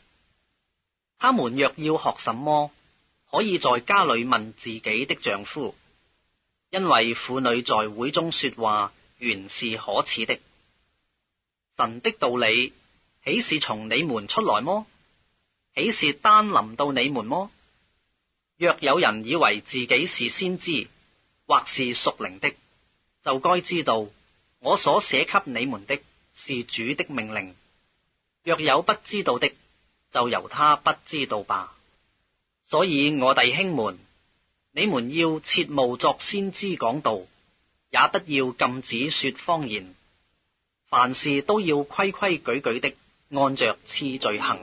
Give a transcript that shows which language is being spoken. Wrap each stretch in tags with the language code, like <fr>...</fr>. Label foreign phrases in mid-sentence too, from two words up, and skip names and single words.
<zh>他們若要學什麼，可以在家裏問自己的丈夫，因為婦女在會中說話原是可恥的。神的道理豈是從你們出來麼？豈是單臨到你們麼？若有人以為自己是先知，或是屬靈的，就該知道我所寫給你們的是主的命令。若有不知道的，就由他不知道吧。所以我弟兄們，你們要切慕作先知講道，也不要禁止說方言，凡事都要規規矩矩的按着次序行。</zh>